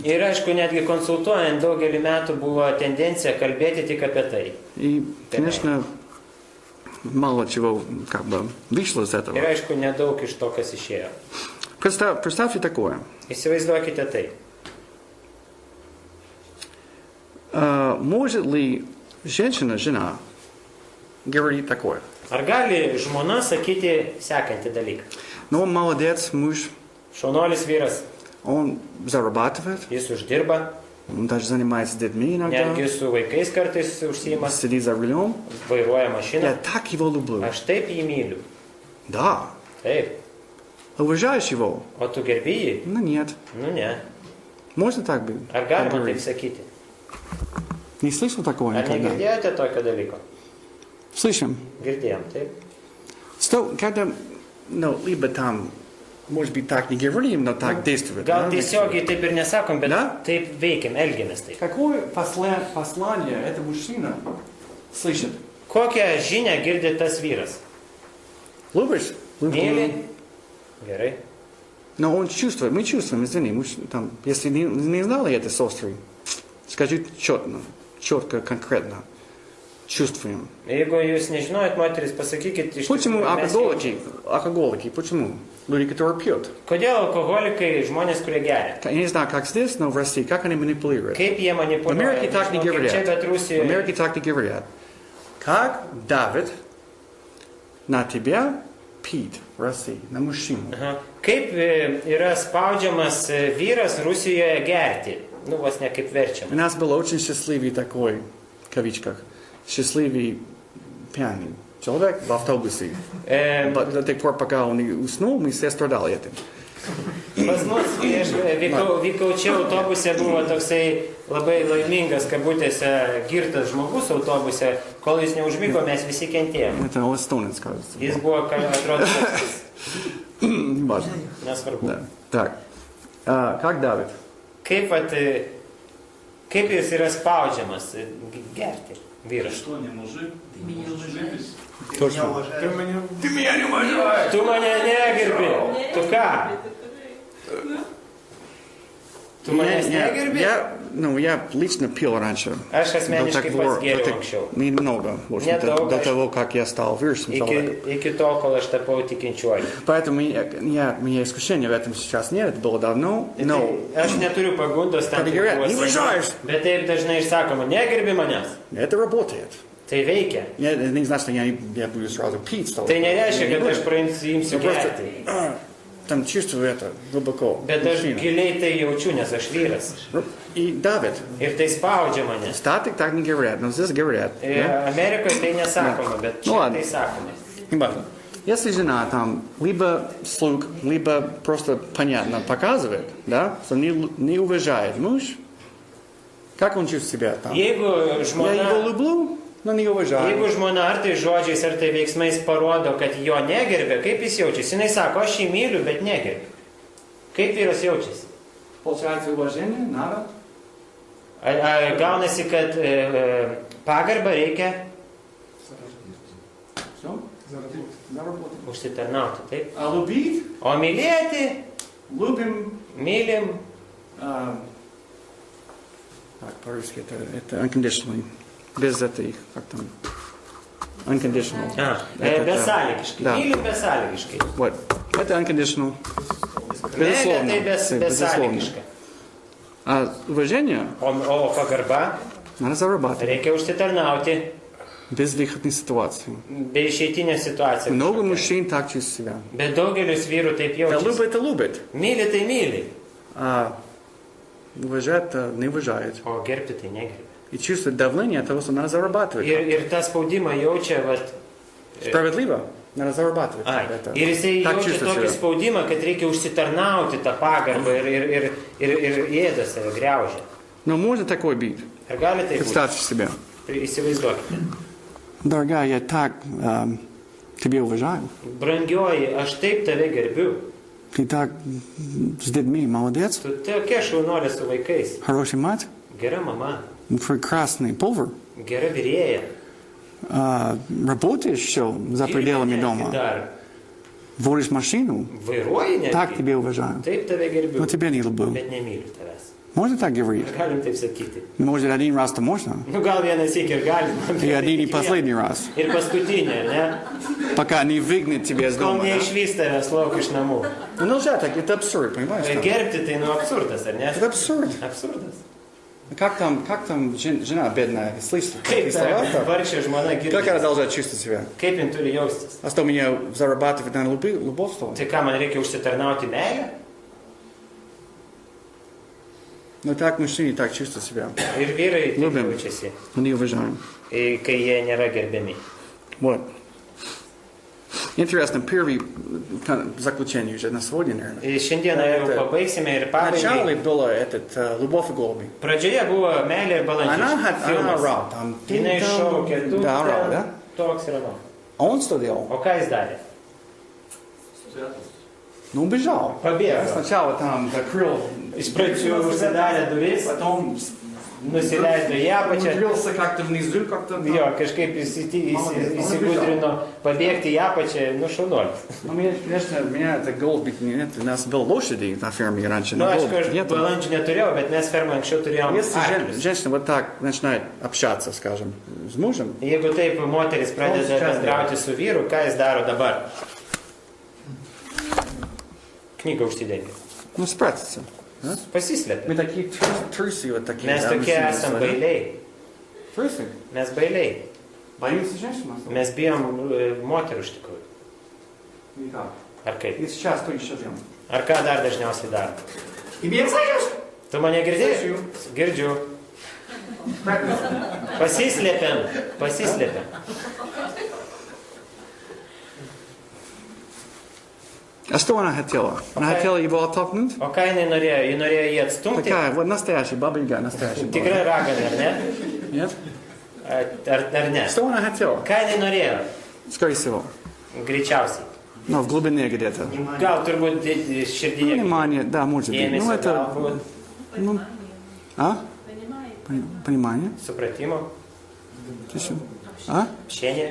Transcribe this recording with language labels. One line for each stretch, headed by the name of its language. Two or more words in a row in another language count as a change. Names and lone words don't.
Lithuanian: Ir aišku, netgi konsultuojant daugelį metų buvo tendencija kalbėti tik apie tai.
Russian: И, конечно, мало чего как бы вышло из этого.
Lithuanian: Ir aišku, nedaug iš to, kas išėjo.
Russian: Представьте такое.
Lithuanian: Įsivaizduokite tai.
Russian: Может ли жена говорить такое?
Lithuanian: Ar gali žmona sakyti sekantį dalyką?
Russian: Но он молодец, муж,
Lithuanian: Šaunuolis vyras,
Russian: он зарабатывает,
Lithuanian: jis uždirba,
Russian: он даже занимается с детьми иногда,
Lithuanian: netgi su vaikais kartais užsima,
Russian: сидит за рулем.
Lithuanian: vairuoja
Russian: Я
Lithuanian: mašiną.
Russian: так его люблю.
Lithuanian: Aš taip jį myliu.
Russian: Да.
Lithuanian: Taip.
Russian: Уважаешь его?
Lithuanian: O tu gerbi jį?
Russian: Ну нет.
Lithuanian: Nu ne.
Russian: Можно так быть?
Lithuanian: Ar galima taip
Russian: говорить?
Lithuanian: sakyti?
Russian: Не слышал такого
Lithuanian: Ar
Russian: никогда.
Lithuanian: negirdėjote tokio dalyko?
Russian: Слышим.
Lithuanian: Girdėjom, taip.
Russian: Что, когда, либо там, может быть, так не говорим, но так действует.
Lithuanian: Gal
Russian: да,
Lithuanian: tiesiogiai taip ir nesakom, bet
Russian: Da?
Lithuanian: taip veikiam, elgiamės taip.
Russian: Какое послание это мужчина слышит?
Lithuanian: Kokią žinią girdi tas vyras?
Russian: Любишь?
Lithuanian: Myli? Gerai.
Russian: Но он чувствует, мы чувствуем, извини, там, если не знали это сестры, скажи четко, конкретно. чувствуем.
Lithuanian: Jeigu jūs nežinojat, moteris, pasakykit iš
Russian: Почему
Lithuanian: tikrųjų, mes
Russian: алкоголики? Почему? Люди, которые пьют.
Lithuanian: Kodėl alkoholikai žmonės, kurie geria?
Russian: Я не знаю, как здесь, но в России, как они манипулируют.
Lithuanian: Kaip jie
Russian: В
Lithuanian: manipuliuoja?
Russian: Америке так не
Lithuanian: Nežinau, kaip čia,
Russian: говорят.
Lithuanian: bet
Russian: В
Lithuanian: Rusijoje.
Russian: Америке так не говорят. Как давит на тебя пить в России, на мужчину? Aha.
Lithuanian: Kaip yra spaudžiamas vyras Rusijoje gerti? Nu, vos ne kaip verčiam.
Russian: У нас был очень счастливый такой, в кавичках, счастливый пьяный человек в автобусе. До тех пор, пока он не уснул, мы все страдали этим.
Lithuanian: Pas mus, kai aš vykau čia autobuse, buvo toksai labai laimingas, kabutėse, girtas žmogus autobuse, kol jis neužmygo, mes visi kentėjome.
Russian: Это эстонец, кажется.
Lithuanian: Jis buvo, atrodo, toks,
Russian: Важно.
Lithuanian: nesvarbu.
Russian: Да. Так. Как давит?
Lithuanian: Kaip jis yra spaudžiamas gerti, vyras?
Russian: Что, не мужик? Ты меня уважаешь? Точно.
Lithuanian: Tu mane negerbi. Tu ką? Tu manęs negerbi?
Russian: Я лично пил раньше.
Lithuanian: Aš asmeniškai pats geriau
Russian: так
Lithuanian: anksčiau.
Russian: немного, в общем-то,
Lithuanian: Nedaug,
Russian: до
Lithuanian: aišku.
Russian: того, как я стал верующим человеком.
Lithuanian: Iki tol, kol aš tapau tikinčiuoju.
Russian: Поэтому меня искушения в этом сейчас нет, это было давно. Но
Lithuanian: Aš neturiu pagundos tam Kada gerai, tikruose. nevažiuojas. Bet taip dažnai išsakoma, negerbi manęs.
Russian: это работает.
Lithuanian: Tai veikia.
Russian: Это не значит, что я буду сразу пить.
Lithuanian: Tai nereiškia, kad aš imsiu gerti.
Russian: Там чувствую это глубоко.
Lithuanian: Bet aš
Russian: Мужчина.
Lithuanian: giliai tai jaučiu, nes aš vyras.
Russian: И давит.
Lithuanian: Ir tai spaudžia mane.
Russian: Статик так не говорят, но здесь говорят. Да?
Lithuanian: Amerikoje tai nesakoma, bet Nu, čia
Russian: ладно.
Lithuanian: tai sakoma.
Russian: Неважно. Если жена там либо слуг, либо просто понятно показывает, да, что не уважает муж, как он чувствует себя там?
Lithuanian: Jeigu
Russian: Я его
Lithuanian: žmona,
Russian: люблю, но не уважаю.
Lithuanian: jeigu žmona ar tai žodžiais, ar tai veiksmais parodo, kad jo negerbė, kaip jis jaučiasi? Jis sako, aš jį myliu, bet negerbiu. Kaip vyras jaučiasi?
Russian: Получается уважение, надо.
Lithuanian: Gaunasi, kad pagarbą reikia
Russian: Все, заработаем.
Lithuanian: užsitarnauti, taip?
Russian: А любить,
Lithuanian: O mylėti,
Russian: любим.
Lithuanian: mylim,
Russian: Так, по-русски это unconditionally. Без этой, как там, unconditional.
Lithuanian: besąlygiškai.
Russian: Да.
Lithuanian: Mylim besąlygiškai.
Russian: Вот. Это unconditional.
Lithuanian: Meilė tai
Russian: Безусловно.
Lithuanian: besąlygiška.
Russian: А уважение
Lithuanian: O pagarba
Russian: надо зарабатывать.
Lithuanian: reikia užsitarnauti
Russian: Без выходной ситуации.
Lithuanian: be išeitinės situacijos.
Russian: Много мужчин так чувствуют себя.
Lithuanian: Bet daugelis vyrų taip
Russian: Да
Lithuanian: jaučiasi.
Russian: любит, любит.
Lithuanian: Myli tai myli,
Russian: А уважает, не уважает.
Lithuanian: o gerbti tai negerbi.
Russian: И чувствует давление от того, что надо зарабатывать.
Lithuanian: Ir tą spaudimą jaučia, vat,
Russian: Справедливо. Надо зарабатывать.
Lithuanian: ai,
Russian: Это.
Lithuanian: ir jisai
Russian: Так
Lithuanian: jaučia
Russian: чувствует
Lithuanian: tokį
Russian: себя.
Lithuanian: spaudimą, kad reikia užsitarnauti tą pagarbą ir ėda save, greužia.
Russian: Но можно такой быть.
Lithuanian: Ar gali tai būti?
Russian: Представьте себе.
Lithuanian: Įsivaizduokite.
Russian: Дорогая, я так тебя уважаю.
Lithuanian: Brangioji, aš taip tave gerbiu.
Russian: Ты так с детьми молодец.
Lithuanian: Tu tokia šaunuolė su vaikais.
Russian: Хорошая мать.
Lithuanian: Gera mama,
Russian: Прекрасный повар.
Lithuanian: gera vyrėja.
Russian: Работаешь еще за пределами
Lithuanian: Netgi
Russian: дома.
Lithuanian: dar
Russian: Водишь машину.
Lithuanian: vairuoji
Russian: Так
Lithuanian: netgi.
Russian: тебя уважаю.
Lithuanian: Taip tave gerbiu.
Russian: Но тебя не люблю.
Lithuanian: Bet nemyliu tavęs.
Russian: Можно так говорить?
Lithuanian: Ar galim taip sakyti?
Russian: Может, один раз-то можно.
Lithuanian: Nu gal vieną sykį ir galim.
Russian: И один и последний раз.
Lithuanian: Ir paskutinė, ne?
Russian: Пока не выгнет тебя из
Lithuanian: Kol
Russian: дома. да?
Lithuanian: neišvys tavęs lauk iš namų.
Russian: Ну нельзя так, это абсурд, понимаешь? там?
Lithuanian: Gerbti tai nu absurdas, ar ne?
Russian: Это абсурд.
Lithuanian: Absurdas.
Russian: Как там жена бедная, слышишь?
Lithuanian: Kaip ta vargšė žmona
Russian: Как она
Lithuanian: girdi?
Russian: должна чувствовать себя?
Lithuanian: Kaip jin turi jaustis?
Russian: А что, меня зарабатывать на любовь, что ли?
Lithuanian: Tai ką, man reikia užsitarnauti meilę?
Russian: Ну так мужчины так чувствуют себя.
Lithuanian: Ir vyrai taip
Russian: Любим.
Lithuanian: jaučiasi,
Russian: Мы не уважаем.
Lithuanian: kai jie nėra gerbiami.
Russian: Вот. Интересно, первый заключение уже на сегодня, наверное.
Lithuanian: Ir šiandieną jau
Russian: Это-
Lithuanian: pabaigsime ir
Russian: Вначале
Lithuanian: pabaigai.
Russian: было «Любовь и голуби».
Lithuanian: Pradžioje buvo meilė ir
Russian: Она
Lithuanian: balandžiai.
Russian: орала там.
Lithuanian: Jinai šaukė, tu
Russian: Да, орала,
Lithuanian: ten,
Russian: да?
Lithuanian: toks ir ano.
Russian: А он что делал?
Lithuanian: O ką jis darė?
Russian: Ну, убежал. Побегал. Сначала там закрыл,
Lithuanian: Iš pradžių užsidarė duris,
Russian: потом
Lithuanian: nusileido į apačią.
Russian: Умудрился как-то внизу, как-то...
Lithuanian: Jo, kažkaip įsigudrino pabėgti į apačią, nu šaunuolis.
Russian: Ну, конечно, меня это голубик нет. У нас был лошади на ферме раньше.
Lithuanian: Nu,
Russian: но
Lithuanian: aš
Russian: голубик нету.
Lithuanian: balandžių neturėjau, bet mes fermą anksčiau turėjom
Russian: Если
Lithuanian: arklius.
Russian: женщина вот так начинает общаться, скажем, с мужем,
Lithuanian: Jeigu taip moteris pradeda bendrauti su vyru, ką jis daro dabar? Knygą užsidengia.
Russian: ну, спрятаться. Да?
Lithuanian: Pasislėpia.
Russian: Мы такие трусы вот такие.
Lithuanian: Mes
Russian: да,
Lithuanian: tokie
Russian: мужчины,
Lithuanian: esam
Russian: да?
Lithuanian: bailiai.
Russian: Трусы?
Lithuanian: Mes bailiai.
Russian: Боимся женщин?
Lithuanian: Mes bijom moterų iš tikrųjų.
Russian: Никак.
Lithuanian: Ar kaip?
Russian: И сейчас что еще делаем?
Lithuanian: Ar ką dar dažniausiai daro?
Russian: И меня слышишь?
Lithuanian: Tu mane girdėjai? Girdžiu. Pasislėpiam. Pasislėpiam.
Russian: А что она хотела? Она хотела его оттолкнуть?
Lithuanian: O ką jinai norėjo? Ji norėjo jį atstumti.
Russian: Такая, вот настоящая баба-яга, настоящая баба.
Lithuanian: Tikrai ragana, ar ne?
Russian: Нет?
Lithuanian: Ar ne?
Russian: Что она хотела?
Lithuanian: Ką jinai norėjo?
Russian: Скорее всего.
Lithuanian: Greičiausiai.
Russian: Ну, в глубине где-то.
Lithuanian: Gal turbūt širdyje.
Russian: Понимание, да, может быть. Ну,
Lithuanian: Dėmesio
Russian: это...
Lithuanian: galbūt.
Russian: Ну, а? Понимание.
Lithuanian: Supratimo.
Russian: Еще. А? Общение.